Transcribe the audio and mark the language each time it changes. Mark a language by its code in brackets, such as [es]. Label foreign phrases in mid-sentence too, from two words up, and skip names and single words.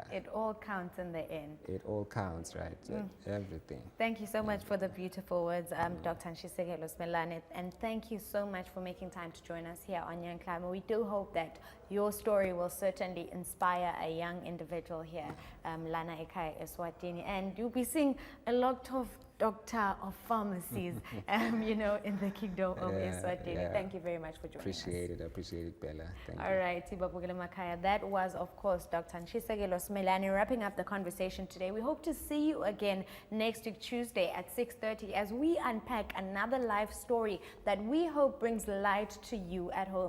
[en] It all counts in the end. It all counts, right? Everything. Thank you so much for the beautiful words, Dr. Nshisekelo Simelane, and thank you so much for making time to join us here on Young Climber. We do hope that your story will certainly inspire a young individual here, [ss] lana ekhaya eSwatini, [en] and you'll be seeing a lot of doctor of pharmacies, in the kingdom of Eswatini. Thank you very much for joining us. Appreciate it, Bella. Thank you. All right, Tibabugile Makaya. That was, of course, Dr. Nshisekelo Simelane wrapping up the conversation today. We hope to see you again next week, Tuesday at 6:30, as we unpack another life story that we hope brings light to you at home.